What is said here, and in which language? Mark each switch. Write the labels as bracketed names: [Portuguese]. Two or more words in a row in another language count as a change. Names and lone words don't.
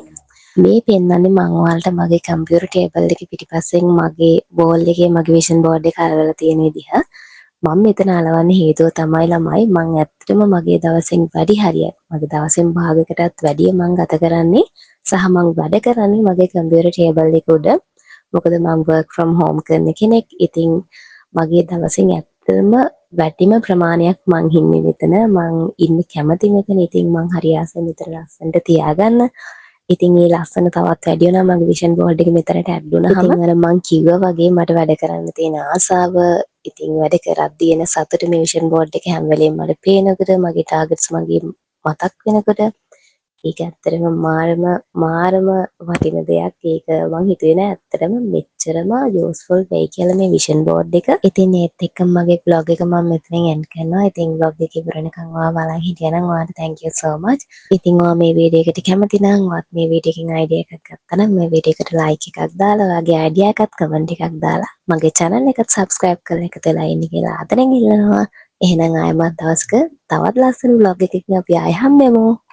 [Sinhala] මේ පෙන්නන්නේ මම ඔයාලට මගේ [English] computer table [Sinhala] එකේ පිටිපස්සෙන් මගේ වෝල් එකේ මගේ [English] vision board [Sinhala] එක අලවලා තියෙන විදිහ. මම මෙතන අලවන්න හේතුව තමයි ළමයි මම ඇත්තටම මගේ දවසෙන් වැඩි හරියක් මගේ දවසෙන් භාගයකටත් වැඩිය මම ගත කරන්නේ සහ මම වැඩ කරන්නේ මගේ [English] computer table [Sinhala] එක උඩ. මොකද මම [English] work from home [Sinhala] කරන කෙනෙක්. ඉතින් මගේ දවසින් ඇත්තම වැඩිම ප්‍රමාණයක් මං ඉන්නේ මෙතන. මං ඉන්න කැමති මෙතන. ඉතින් මං හරි ආසයි මෙතන ලස්සනට තියාගන්න. ඉතින් ඒ ලස්සන තවත් වැඩි වෙනවා මගේ [English] vision board [Sinhala] එක මෙතනට ඇඩ් වුණාම. ඉතින් අර මං කිව්වා වගේ මට වැඩ කරන්න තියෙන ආසාව ඉතින් වැඩ කරද්දී එන සතුට මේ [English] vision board [Sinhala] එක හැම වෙලේම මට පේනකොට මගේ ටාගට්ස් මගේ මතක් වෙනකොට ඒක ඇත්තටම මාරම වටින දෙයක්. ඒක මං හිතුවේ නෑ ඇත්තටම මෙච්චරම යූස්ෆුල් වෙයි කියලා මේ [English] vision board [Sinhala] එක. ඉතින් ඒත් එක්කම මගේ බ්ලොග් එක මම මෙතනින් එන්ඩ් කරනවා. ඉතින් බ්ලොග් එක ඉවරනකම් ඔයා බලන් හිටියනම් ඔයාට [English] thank you so much. [Sinhala] ඉතින් ඔයා මේ වීඩියෝ එකට කැමති නම් ඔයාත් මේ වීඩියෝ එකකින් අයිඩියා එකක් ගත්තා නම් මේ වීඩියෝ එකට ලයික් එකක් දාලා ඔයාගේ අයිඩියා එකත් කමෙන්ට් එකක් දාලා මගේ channel එකට subscribe කරලා එකතු වෙලා ඉන්න කියලා ආදරෙන් ඉල්ලනවා. එහෙනම් ආයෙමත් දවසක තවත් ලස්සන vlog එකකින් අපි ආයෙ හම්බෙමු.